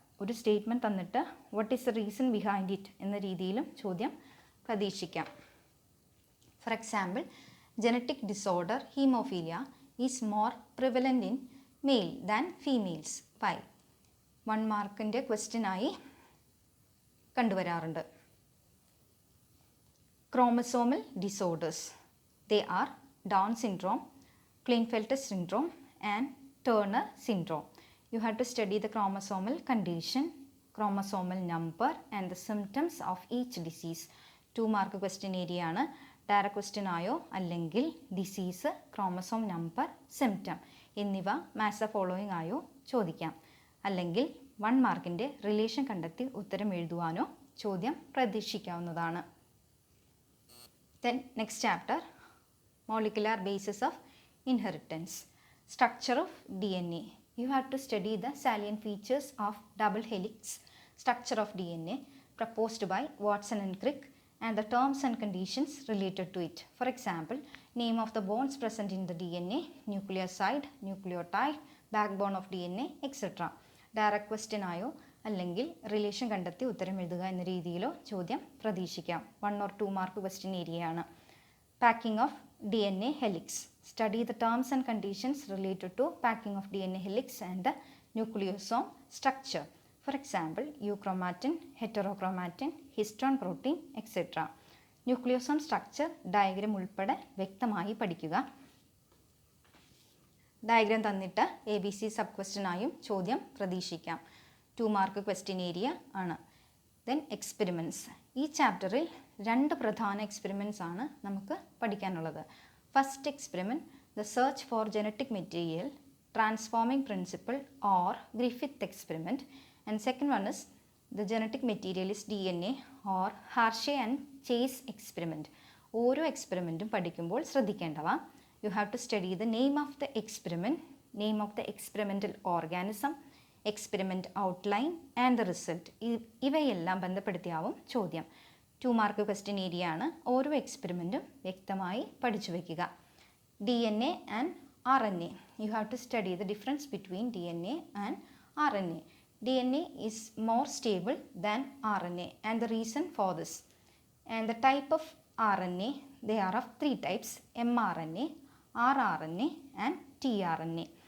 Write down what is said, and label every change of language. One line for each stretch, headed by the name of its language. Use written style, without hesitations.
Malayalam: ഒരു സ്റ്റേറ്റ്മെൻറ്റ് തന്നിട്ട്
English: what is the reason behind it
Malayalam: എന്ന രീതിയിലും ചോദ്യം പ്രതീക്ഷിക്കാം.
English: For example, genetic disorder haemophilia is more prevalent in male than females. Why?
Malayalam: 1 മാർക്കിൻ്റെ ക്വസ്റ്റ്യനായി കണ്ടുവരാറുണ്ട്.
English: Chromosomal disorders. They are Down syndrome, Klinefelter syndrome and Turner syndrome. You have to study the chromosomal condition, chromosomal number and the symptoms of each disease.
Malayalam: 2 mark question area ആണ്. Direct question ആയോ അല്ലെങ്കിൽ disease, chromosome number, symptom എന്നിവ match the following ആയോ ചോദിക്കാം. അല്ലെങ്കിൽ 1 മാർക്കിൻ്റെ relation കണ്ടെത്തി ഉത്തരം എഴുതുവാനോ ചോദ്യം പ്രതീക്ഷിക്കാവുന്നതാണ്.
English: Then next chapter, molecular basis of inheritance, structure of DNA. You have to study the salient features of double helix structure of DNA proposed by Watson and Crick and the terms and conditions related to it. For example, name of the bonds present in the DNA, nucleoside, nucleotide, backbone of DNA, etc.
Malayalam: Direct question ആയോ അല്ലെങ്കിൽ relation കണ്ടെത്തി ഉത്തരം എഴുതുക എന്ന രീതിയിലോ ചോദ്യം പ്രതീക്ഷിക്കാം. 1 or 2 mark question ഏരിയയാണ്.
English: Packing of DNA helix. Study the terms and conditions related to packing of DNA helix and the nucleosome structure. For example, euchromatin, heterochromatin, histone protein, etc.
Malayalam: ന്യൂക്ലിയോസോം structure diagram ഉൾപ്പെടെ വ്യക്തമായി പഠിക്കുക. Diagram തന്നിട്ട് ABC sub ക്വസ്റ്റ്യനായും ചോദ്യം പ്രതീക്ഷിക്കാം. 2 mark question area ആണ്.
English: Then experiments.
Malayalam: ഈ ചാപ്റ്ററിൽ 2 പ്രധാന എക്സ്പെരിമെൻറ്റ്സ് ആണ് നമുക്ക് പഠിക്കാനുള്ളത്.
English: First experiment, the search for genetic material, transforming principle or Griffith experiment. And second one is the genetic material is DNA or Hershey and Chase experiment.
Malayalam: ഓരോ എക്സ്പെരിമെൻറ്റും പഠിക്കുമ്പോൾ ശ്രദ്ധിക്കേണ്ടവ:
English: You have to study the name of the experiment, name of the experimental organism, experiment outline and the result.
Malayalam: ഇവയെല്ലാം ബന്ധപ്പെടുത്തിയാവും ചോദ്യം. 2 mark question area ആണ്. ഓരോ എക്സ്പെരിമെൻറ്റും വ്യക്തമായി പഠിച്ചു വയ്ക്കുക.
English: DNA and RNA. You have to study the difference between DNA and RNA. DNA is more stable than RNA and the reason for this. And the type of RNA, they are of 3 types: mRNA, rRNA and tRNA.